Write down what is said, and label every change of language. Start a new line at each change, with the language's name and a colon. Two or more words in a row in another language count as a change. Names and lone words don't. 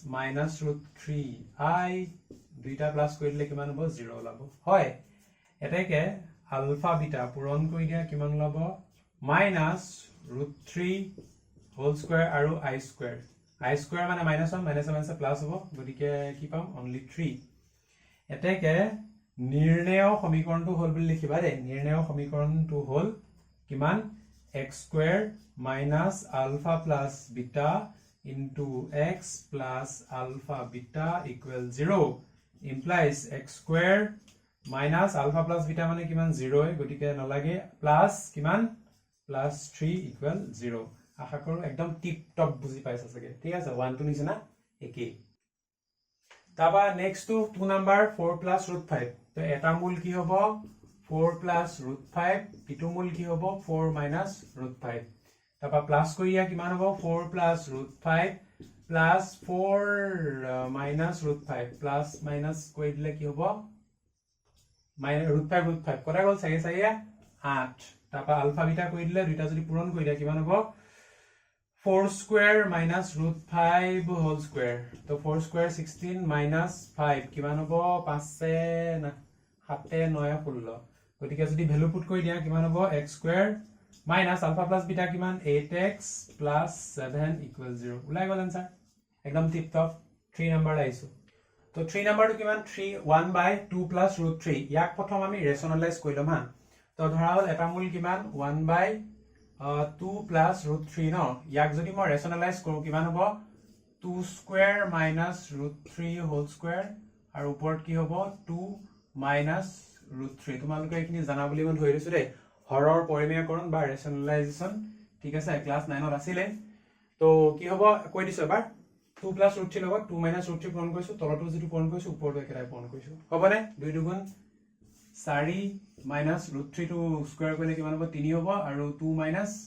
Assamese: -√3i দুইটা প্লাস কৰিলে কিমান হ'ব 0 ওলাব হয় এটাকে আলফা বিটা পূৰণ কৰি দিয়া কিমান ওলাব -√3
English: whole square
Assamese: আৰু
English: i square
Assamese: মানে -1 -1 প্লাস হ'ব গটিকে কি পাম অনলি 3 এটাকে নিৰ্ণয় সমীকৰণটো হল বুলি লিখিবা দে নিৰ্ণয় সমীকৰণটো হল কিমান
English: x square minus alpha plus beta into x plus alpha beta equal
Assamese: 0 implies x square minus alpha plus beta মানে কিমান 0 গটিকে নলাগে প্লাস কিমান প্লাস 3 equal 0 আশা কৰো একদম
English: tip top
Assamese: বুজি পাইছা সকে ঠিক আছে 1 টু নিচিনা একে তাবা
English: next to
Assamese: 2 নাম্বার 4 plus √5 তো এটা মূল কি হ'ব 4 plus √5 ইটো মূল কি হ'ব 4 minus √5 তাবা প্লাস কৰিয়া কিমান হ'ব
English: 4 plus √5 plus 4 minus √5 plus minus
Assamese: কৰি দিলে কি হ'ব √5 কটা গল চাগে 8 তাবা আলফা বিটা কৰি দিলে দুইটা যদি পূৰণ কৰি দিয়া কিমান হ'ব
English: 4 square minus √5 whole square
Assamese: তো
English: 4 square 16 minus 5
Assamese: কিমান হ'ব 5 7 9 16 গটিকে যদি
English: value put
Assamese: কৰি দিয়া কিমান হ'ব
English: x square minus alpha plus beta
Assamese: কিমান
English: 8x plus 7 equal 0
Assamese: উলাই গল आंसर একদম
English: tip top
Assamese: 3 নাম্বার আইছো তো 3 নাম্বাৰটো কিমান
English: 1 by 2 plus √3
Assamese: ইয়াক প্ৰথম আমি ৰেশনালাইজ কৰিলম হা তো ধৰা হল এটা মূল কিমান
English: 1 by 2 plus √3
Assamese: ন ইয়াক যদি মই ৰেশনালাইজ কৰো কিমান হ'ব
English: 2 square minus √3 whole square
Assamese: আৰু ওপৰত কি হ'ব 2 minus √3 তোমালোকে এইখিনি জানা বুলি মই ধৰি লৈছো দেই হৰৰ পৰিমেয়কৰণ বা ৰেশনালাইজেশন ঠিক আছে ক্লাস 9 ত আছিলে তো কি হ'ব কৈ দিছো এবাৰ 2 plus √3 লগত 2 minus √3 পূৰণ কৰিছো তলটো যেটো পূৰণ কৰিছো ওপৰটো একেটাই পূৰণ কৰিছো হ'বনে 2 দুগুণ 4 minus √3
English: to square
Assamese: কৰিলে কিমান হ'ব 3 হ'ব আৰু 2 minus